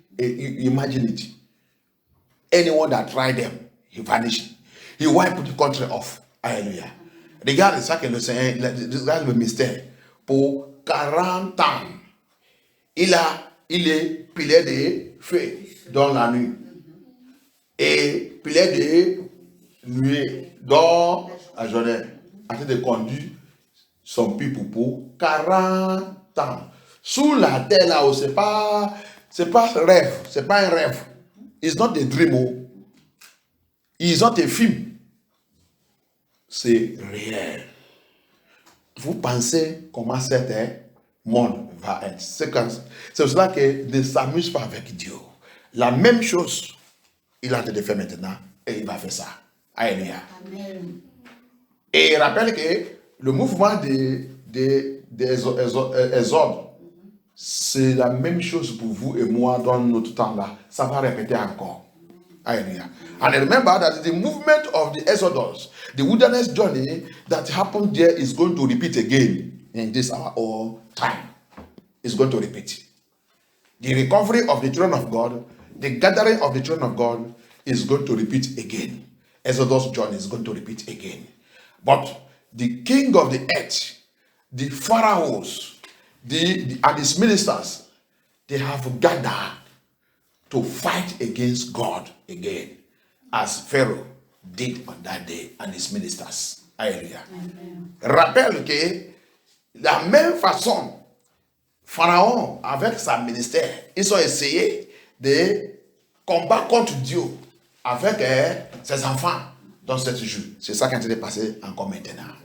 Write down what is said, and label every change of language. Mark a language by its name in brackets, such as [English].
[English] You imagine it. Anyone that tried them, he vanished. He wiped the country off. Hallelujah. [French] Regarde ça que le Seigneur, regarde le mystère. Pour 40 ans, il est pilé de feu dans la nuit. Et pilé de nuit dans la journée. En train de conduire son peuple pour 40 ans. Sous la terre là-haut, c'est pas rêve, c'est pas un rêve. [English] It's not a dream. It's not a film. [French] C'est réel. Vous pensez comment cet monde va être. C'est pour cela que ne s'amuse pas avec Dieu. La même chose, il est en train de faire maintenant et il va faire ça. Alléluia. Amen. Et rappelle que le mouvement des exodes, c'est la même chose pour vous et moi dans notre temps là. Ça va répéter encore. Hallelujah. [English] And remember that the movement of the Exodus, the wilderness journey that happened there is going to repeat again in this our time. It's going to repeat. The recovery of the children of God, the gathering of the children of God is going to repeat again. Exodus journey is going to repeat again. But the king of the earth, the pharaohs, and his ministers, they have gathered to fight against God again, as Pharaoh did on that day and his ministers. Hallelujah. [French] Rappelle que la même façon, Pharaon avec sa ministère, ils ont essayé de combattre contre Dieu avec ses enfants dans cette jour. C'est ça qui est en train de passer encore maintenant.